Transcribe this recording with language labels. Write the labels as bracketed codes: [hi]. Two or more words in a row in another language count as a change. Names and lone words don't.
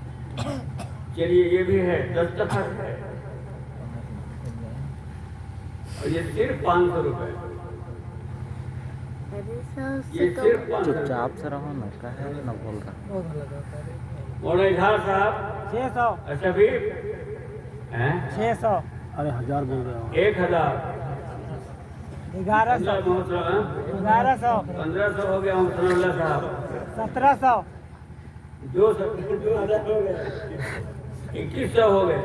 [ur] چلیے یہ بھی ہے دستخط ہے. اور یہ صرف 500 روپے، अरे सौ یہ से صرف 500 चुपचाप से रहो ना, कहे ना बोल रहा। مولانا اظہار صاحب 600 شفیق ہیں 600 ارے 1000 بول رہے ہو 1000 1100 1100 1500 ہو گیا محمد صلی اللہ صاحب 1700 2000 ہو گئے 2100 ہو گئے